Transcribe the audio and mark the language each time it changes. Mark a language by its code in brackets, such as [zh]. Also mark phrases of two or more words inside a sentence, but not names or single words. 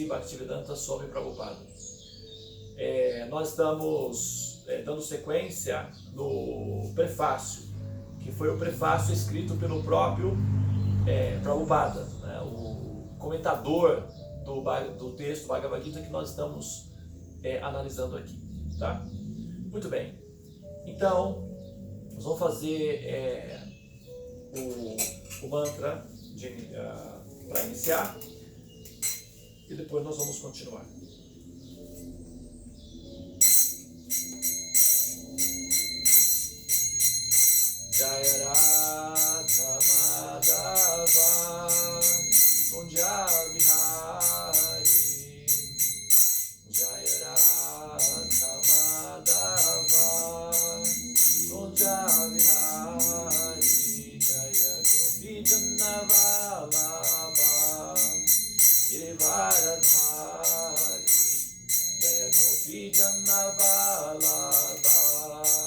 [pt] Bhaktivedanta Swami Prabhupada. Nós estamos dando sequência no prefácio, que foi o prefácio escrito pelo próprio Prabhupada, né, o comentador do texto Bhagavad Gita que nós estamos analisando aqui. Tá? Muito bem. Então, nós vamos fazer o mantra para iniciar e depois nós vamos continuar. [sa] जय राधा माधव कुञ्ज विहारी, जय राधा माधव कुञ्ज विहारी, जय गोविन्द वल्लभ गिरिवरधारी, जय गोविन्द वल्लभ